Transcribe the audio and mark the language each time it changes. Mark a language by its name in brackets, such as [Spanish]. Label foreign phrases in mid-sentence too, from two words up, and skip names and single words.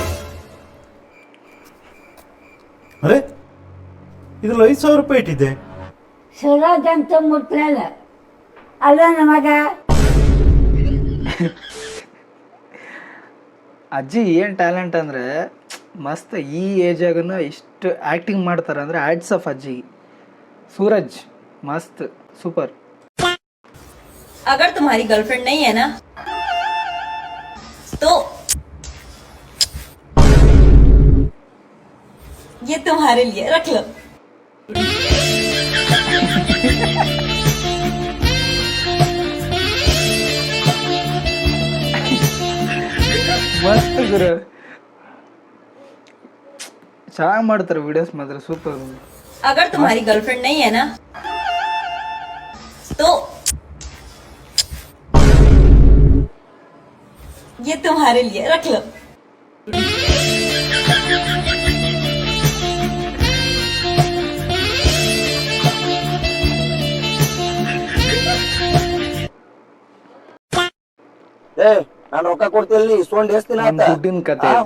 [Kannada] ಅರೆ ಇದ್ರಲ್ಲಿ 5,000 ರೂಪಾಯಿ ಇಟ್ಟಿದ್ದೆ. ಸುರಾಜ್ ಅಂತ ಮುಟ್ಲಲ್ಲ. ಅಲ್ಲ ನಮಗ ಅಜ್ಜಿ ಏನು ಟ್ಯಾಲೆಂಟ್ ಅಂದರೆ ಮಸ್ತ್ ಈ ಏಜಾಗೂ ಇಷ್ಟು ಆ್ಯಕ್ಟಿಂಗ್ ಮಾಡ್ತಾರೆ ಅಂದರೆ [English] hats off [Kannada] ಅಜ್ಜಿ. [Hindi] सूरज मस्त सुपर. अगर तुम्हारी गर्लफ्रेंड नहीं है ना तो ये तुम्हारे लिए रख लो. मस्त गुरु [Kannada] ಚೆನ್ನಾಗಿ ಮಾಡ್ತಾರೆ ವಿಡಿಯೋಸ್ ಮಾತ್ರ ಸೂಪರ್. [Hindi] अगर तुम्हारी गर्लफ्रेंड नहीं है ना तो ये तुम्हारे लिए रख लो. [Kannada] ನಾನು ರೊಕ್ಕ ಕೊಡ್ತೀನಿ ಇಸ್ಕೊಂಡ್ ಎಷ್ಟ್ ದಿನ ಆಯ್ತಾ? ದುಡ್ಡಿನ ಕತೆ ಇದೆ.